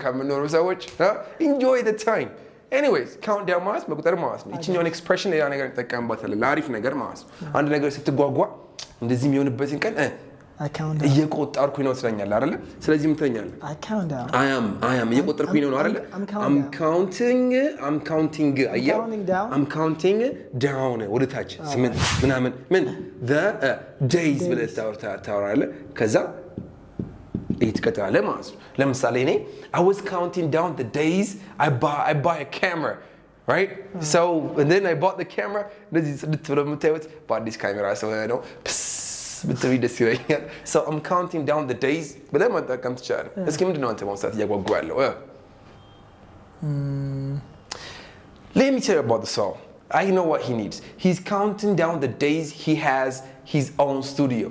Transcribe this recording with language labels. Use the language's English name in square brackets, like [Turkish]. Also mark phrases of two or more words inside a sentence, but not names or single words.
[Amharic] የምኖሩ ሰዎች [English] enjoy the time anyways count down [Amharic] ማለት መቁጠር ማለት ነው እቺኛውን ኤክስፕሬሽን ሌላ ነገር እንጠቀምበታለን ለአሪፍ ነገር ማለት ነው አንድ ነገር ስትጓጓ እንደዚህ የሚሆንበትን ቀን እየቆጠርኩኝ ነው ትለኛለህ አይደለ ስለዚህ ምን ትለኛለህ [English] I am [Amharic] እየቆጠርኩኝ ነው አይደለ [English] I'm counting I'm counting down [Amharic] ወደ ታች ስምንት ምናምን ምን [English] the days [Amharic] ብለህ ታወራለህ ከዛ ይትቀጥላለህ ማለት ነው ለምሳሌ እኔ [English] I was counting down the days I buy a camera right so and then I bought the camera [Amharic] እንደዚህ ጽድት ብሎ የምታዩት በአዲስ ካሜራ ነው [English] So I'm counting down the days. But then I come to chat. Let's give him the note. Let me tell you about the song. I know what he needs. He's counting down the days he has his own studio.